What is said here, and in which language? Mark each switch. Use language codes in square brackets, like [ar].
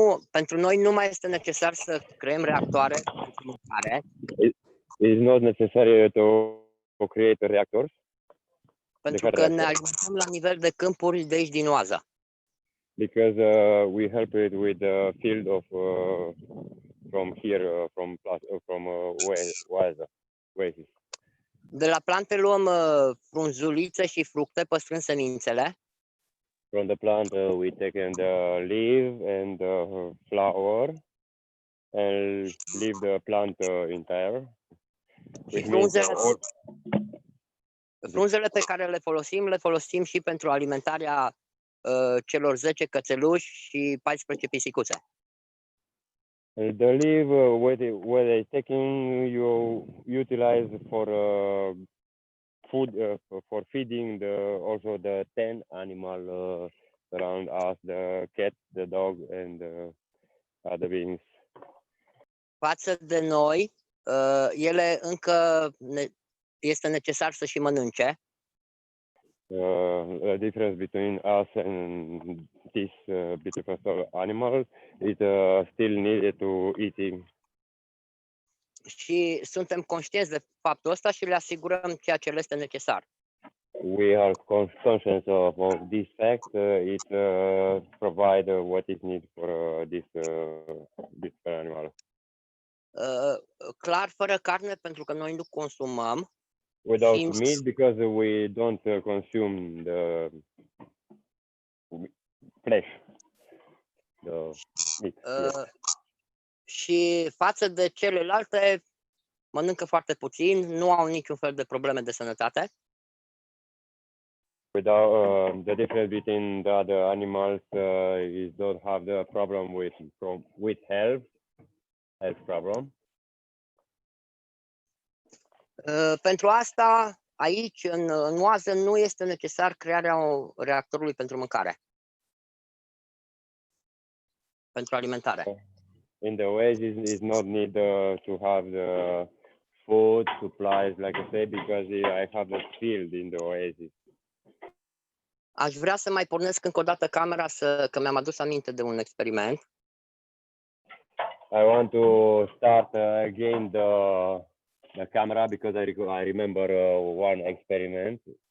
[ro] Pentru noi nu mai este necesar să creăm reactoare pentru mâncare. [en] It is not necessary to create reactors. [ro] Pentru că ne alimentăm la nivel de câmpuri de aici din oaza. [en] Because we help it with the field of from here, from oasis. [ro] De la plante luăm frunzulițe și fructe păstrând semințele. [en] From the plant we take the leaf and the flower and leave the plant entire. [ro] Și frunzele pe care le folosim și pentru alimentarea celor 10 cățeluși și 14 pisicuțe. [en] The leaf where they taking, you utilize for food, for feeding also the 10 animal around us, the cat, the dog, and the other beings. [ro] față de noi, ele încă este necesar să și mănânce. [en] The difference between us and this beautiful animal is still needed to eat. [ro] Și suntem conștienți de faptul ăsta și le asigurăm ceea ce le este necesar. [en] We are conscious of this fact. It provide what is needed for this animal. [ro] Clar, fără carne, pentru că noi nu consumăm. [en] Without meat, because we don't consume the flesh. The meat. [ro] Și față de celelalte, mănâncă foarte puțin, nu au niciun fel de probleme de sănătate. [en] Without the difference between the other animals is don't have the problem with health problem. [ro] Pentru asta, aici, în oază, nu este necesar crearea reactorului pentru mâncare, pentru alimentare. [en] In the oasis, it's not need to have the food supplies, like I say, because I have the field in the oasis. [ro] Aș vrea să mai pornesc încă o dată camera, că mi-am adus aminte de un experiment. [en] I want to start again the camera because I remember one experiment.